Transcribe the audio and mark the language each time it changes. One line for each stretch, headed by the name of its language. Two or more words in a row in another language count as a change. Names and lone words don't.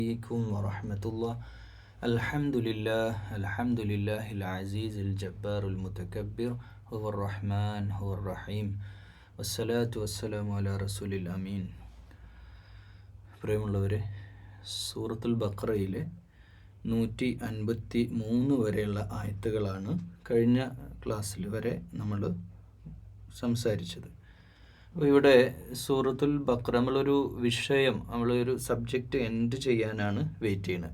Arabic: عليكم ورحمة الله. الحمد لله العزيز الجبار المتكبر هو الرحمن هو الرحيم والصلاة والسلام على رسول الأمين.
Malayalam: പ്രിയമുള്ളവരെ, സൂറത്തുൽ ബഖറയിലെ 153 വരെയുള്ള ആയത്തുകളാണ് കഴിഞ്ഞ ക്ലാസ്സിൽ വരെ നമ്മൾ സംസാരിച്ചത്. അപ്പോൾ ഇവിടെ സൂറത്തുൽ ബഖറ നമ്മളൊരു വിഷയം, നമ്മളൊരു
English: subject end
Malayalam: ചെയ്യാനാണ് വെയിറ്റ് ചെയ്യുന്നത്.